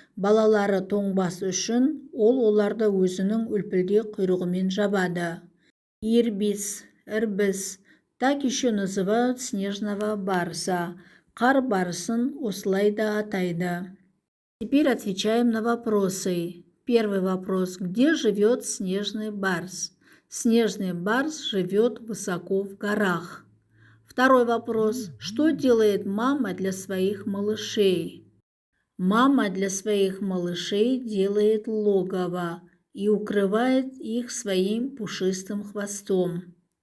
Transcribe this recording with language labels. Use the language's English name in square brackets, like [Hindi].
[Kazakh] Балалары тоңбас үшін, оларды өзінің үлпілдек құйрығымен жабады. [Russian] Ирбис, ірбіс. Так еще называют снежного барса. [Kazakh] Қар барысын осылай да атайды. [Russian] Теперь отвечаем на вопросы. Первый вопрос. Где живет снежный барс? Снежный барс живет высоко в горах. Второй вопрос. Что делает мама для своих малышей? Мама для своих малышей делает логово и укрывает их своим пушистым хвостом.